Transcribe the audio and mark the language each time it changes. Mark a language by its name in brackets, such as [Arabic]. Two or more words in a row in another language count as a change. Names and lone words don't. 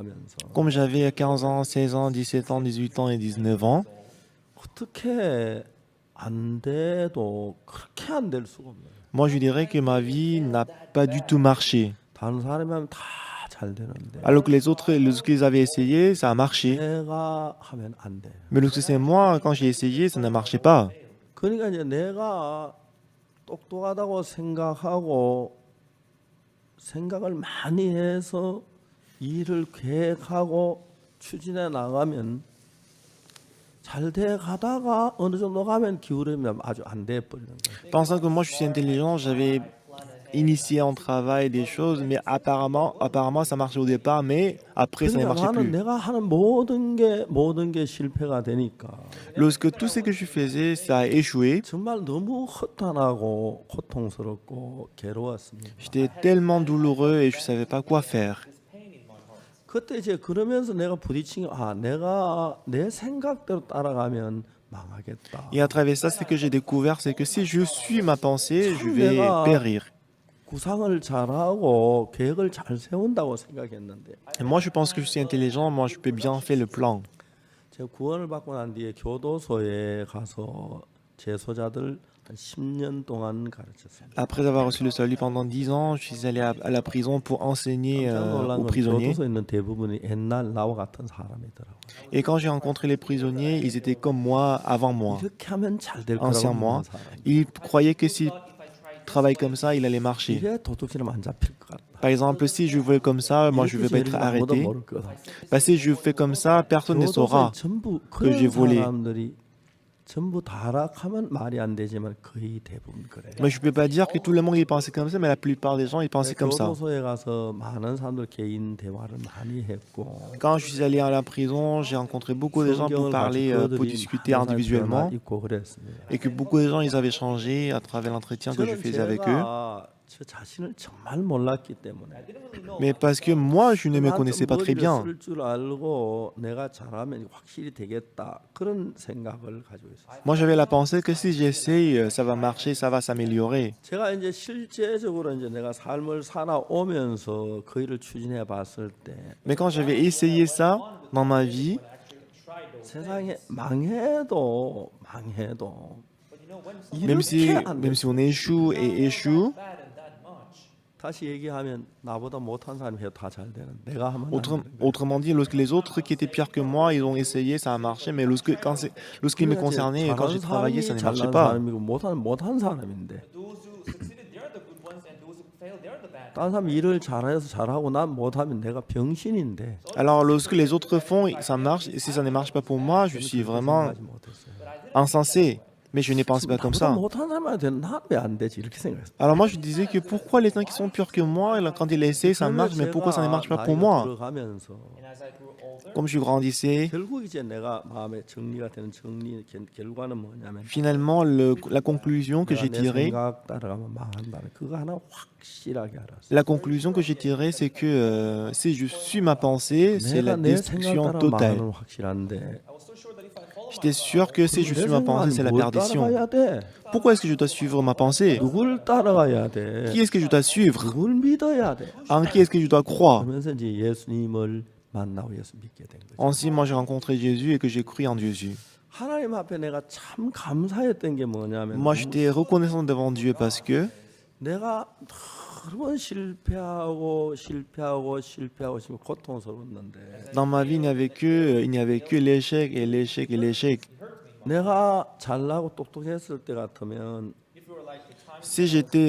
[French] Comme j'avais 15 ans, 16 ans, 17 ans, 18 ans et 19 ans, [Korean] 어떻게 안 돼도 그렇게 안 될 수가 없네요. [French] Moi, je dirais que ma vie n'a pas du tout marché. [Korean] 다른 사람이 하면 다 잘 되는데 [French] Alors que les autres, lorsqu'ils avaient essayé, ça a marché. [Korean] 내가 하면 안 돼요. [French] Mais lorsque c'est moi, quand j'ai essayé, ça ne marchait pas. [Korean] 그러니까 이제 내가 똑똑하다고 생각하고 생각을 많이 해서 일을 계획하고 추진해 나가면 잘 돼 가다가 어느 정도 가면 기울이면 아주 안 돼 버리는 거예요. [French] Pensant que moi, je suis intelligent, j'avais initié en travail des choses, mais apparemment, ça marchait au départ, mais après, ça ne [Korean] 그러니까 [French] marchait [Korean] 나는 [French] plus. [Korean] 내가 하는 모든 게 실패가 되니까 [French] Lorsque tout ce que je faisais, ça a échoué, [Korean] 정말 너무 허탄하고 고통스럽고 괴로웠습니다. [French] j'étais tellement douloureux et je ne savais pas quoi faire. [Korean] 그때 이제 그러면서 내가 부딪힌 게 내가 내 생각대로 따라가면 망하겠다. [French] Et à travers ça, ce que j'ai découvert, c'est que si je suis ma pensée, je vais périr. [Korean] 구상을 잘하고 계획을 잘 세운다고 생각했는데 [French] Et moi, je pense que je suis intelligent, moi, je peux bien faire le plan. [Korean] 제가 구원을 받고 난 뒤에 교도소에 가서 재소자들 한 10년 동안 가르쳤습니다. [French] Après avoir reçu le salut pendant 10 ans, je suis allé à la prison pour enseigner [Korean] 깜짝 놀란 [French] aux [Korean] 건 [French] prisonniers. [Korean] 교도소에 있는 대부분이 옛날 나와 같은 사람이더라고요. [French] Et quand j'ai rencontré les prisonniers, ils étaient comme moi, avant moi, [Korean] 이렇게 하면 잘 될 [French] anciens [Korean] 거라고 [French] moi. [Korean] 믿는 사람. [French] Ils croyaient que s'ils travaillent comme ça, il allait marcher. [Korean] 이래 도둑질하면 안 잡힐 것 같다. [French] Par exemple, si je veux comme ça, moi, je ne vais pas être [Korean] 아무도 [French] arrêté. [Korean] 모를 거다. [French] Bah, si je fais comme ça, personne ne [Korean] 교도소에 [French] saura. [Korean] 전부 [French] que j'ai [Korean] 그런 [French] volé. [Korean] 사람들이 전부 다락하면 말이 안 되지만 거의 대부분 그래요. [French] Mais je ne peux pas dire que tout le monde y pensait comme ça, mais la plupart des gens, ils pensaient comme ça. [Korean] 교도소에 가서 많은 사람들 개인 대화를 많이 했고 [French] Quand je suis allé à la prison, j'ai rencontré beaucoup de gens pour [Korean] 성경을 [French] parler, [Korean] 가지고 [French] pour [Korean] 그들이 [French] discuter [Korean] 많은 사람이 [French] individuellement, [Korean] 있고 그랬습니다. [French] et que beaucoup de gens, ils avaient changé à travers l'entretien que je [Korean] 저는 [French] faisais avec eux. [Korean] 제가 저 자신을 정말 몰랐기 때문에 [French] Mais parce que moi, je ne me connaissais pas très bien. [Korean] 쓸줄 알고 내가 잘하면 확실히 되겠다 그런 생각을 가지고 있었어요. [French] Moi, j'avais la pensée que si j'essaye, ça va marcher, ça va s'améliorer. [Korean] 제가 이제 실제적으로 이제 내가 삶을 살아오면서 그 일을 추진해 봤을 때 [French] Mais quand j'avais essayé ça dans ma vie, [Korean] 세상에 망해도 [French] même si on échoue et échoue, [Korean] 다시 얘기하면 나보다 못한 사람이 해도 다 잘 되는 내가 하면 안 되는 거예요. [French] autrement dit, lorsque les autres qui étaient pires que moi, ils ont essayé, ça a marché, mais lorsqu'il me concernait, quand j'ai travaillé, ça ne marchait [Korean] 잘난 [French] pas. [Korean] 사람이고 못한 사람인데 다른 사람 일을 잘해서 잘하고 난 못하면 내가 병신인데 [French] Alors, lorsque les autres font, ça marche, et si ça ne marche pas pour moi, je suis vraiment [Korean] 생각하지 못했어요. [French] insensé. Mais je ne pense pas comme [Korean] 나보다 [French] ça. [Korean] 못한 사람한테 난왜안 되지 이렇게 생각했어요. [French] Alors moi, je disais que pourquoi les gens qui sont purs que moi, quand ils essaient, ça marche, mais pourquoi ça ne marche pas pour moi? [Korean] 들어가면서 [French] Comme je grandissais, [Korean] 결국 이제 내가 마음에 정리가 되는 결과는 뭐냐면 [French] finalement, la conclusion que j'ai [Korean] 내가 내 [French] tirée, [Korean] 생각 따라가면 망한다는 그거 하나 확실하게 알았어요. [French] la conclusion que j'ai tirée, c'est que si je suis ma pensée, c'est [Korean] 내가 [French] la [Korean] 내 생각 [French] destruction [Korean] 따라 [French] totale. [Korean] 망하는 확실한데 [French] J'étais sûr que si je [Korean] 내 [French] suis ma pensée, [Korean] 생각은 [French] c'est la [Korean] 뭘 [French] perdition. [Korean] 따라가야 돼? [French] Pourquoi est-ce que je dois suivre ma pensée? [Korean] 누굴 따라가야 돼? [French] Qui est-ce que je dois suivre? [Korean] 누굴 믿어야 돼? [French] En qui est-ce que je dois croire? [Korean] 그러면서 이제 예수님을 만나고 예수 믿게 된 거죠. [French] Ainsi, moi, j'ai rencontré Jésus et que j'ai cru en Jésus. [Korean] 하나님 앞에 내가 참 감사했던 게 뭐냐면 [French] Moi, j'étais reconnaissant devant Dieu parce que [Korean] 내가 여러 번 실패하고 지금 고통스러웠는데 [French] dans ma vie, il n'y avait que l'échec et l'échec et l'échec. [Korean] 내가 잘나고 똑똑했을 때 같으면 [French] Si j'étais